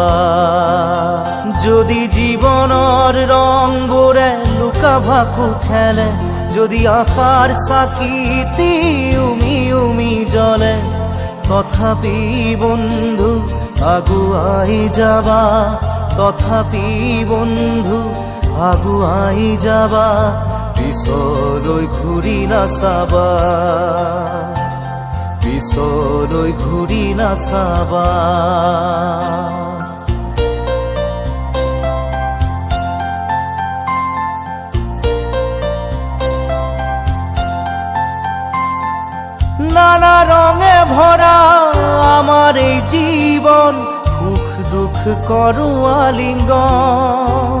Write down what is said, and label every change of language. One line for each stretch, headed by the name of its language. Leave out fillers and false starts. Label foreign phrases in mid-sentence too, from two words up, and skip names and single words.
Assamese: যদি জীৱনৰ ৰংবোৰে লুকা ভাকু খেলে, যদি আশাৰ চাকিটি উমি উমি জ্বলে, তথাপি বন্ধু আগুৱাই যাবা, তথাপি বন্ধু আগুৱাই যাবা, পিছলৈ ঘূৰি নাচাবা, পিছলৈ ঘূৰি নাচাবা।
Bangla: নানা রঙে ভরা আমার এই জীবন, সুখ দুঃখ করো আলিঙ্গন।